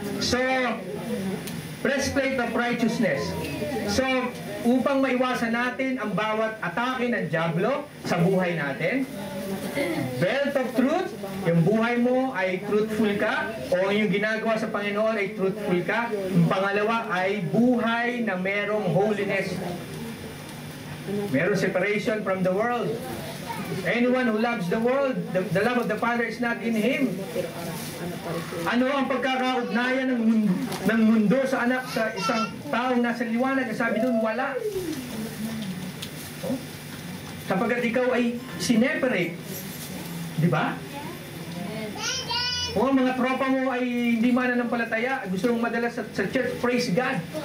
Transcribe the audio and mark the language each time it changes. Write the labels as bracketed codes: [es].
[en] So, breastplate of righteousness. [tl] So, upang maiwasan natin ang bawat atake ng dyablo sa buhay natin, [en] belt of truth, [tl] yung buhay mo ay truthful ka, o yung ginagawa sa Panginoon ay truthful ka. Yung pangalawa ay buhay na merong holiness. Merong [en] separation from the world. Anyone who loves the world, the love of the Father is not in him. [tl] Ano ang pagkakaugnayan ng mundo sa anak sa isang taong nasa liwanag? Sabi doon, wala. Sapagkat ikaw ay sineperate. Di ba? Kung ang mga tropa mo ay hindi mananampalataya, gusto mong madala sa church, [en] praise God.